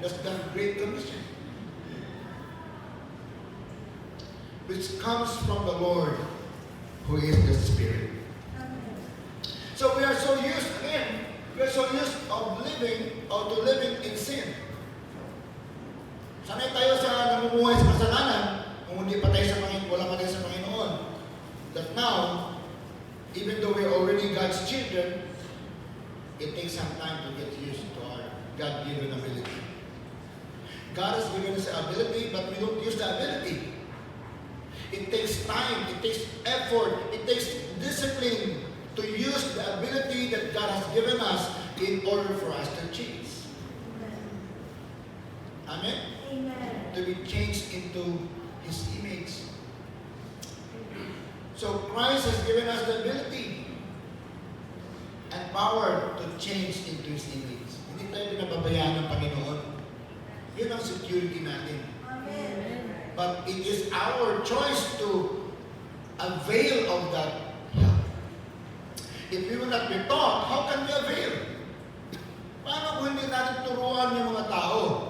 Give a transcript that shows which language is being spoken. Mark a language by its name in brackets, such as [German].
[English] That's the Great Commission. Which comes from the Lord, who is the Spirit. Amen. So we are so used, again, we are so used of living, or to living in sin. [Filipino] Sanay tayo sa namumuhay sa kasalanan, kung hindi pa tayo sa Panginoon, wala pa tayo sa Panginoon. [English] That now, even though we're already God's children, it takes some time to get used to our God-given ability. God has given us the ability, but we don't use the ability. It takes time, it takes effort, it takes discipline to use the ability that God has given us in order for us to change. Amen? Amen. To be changed into His image. So Christ has given us the ability and power to change into His image. [Filipino] Hindi tayo pinababayaan ng Panginoon. Yun ang security natin. Amen. [English] But it is our choice to avail of that help. If we will not be taught, how can we avail? [Filipino] Paano kung hindi natin turuan yung mga tao?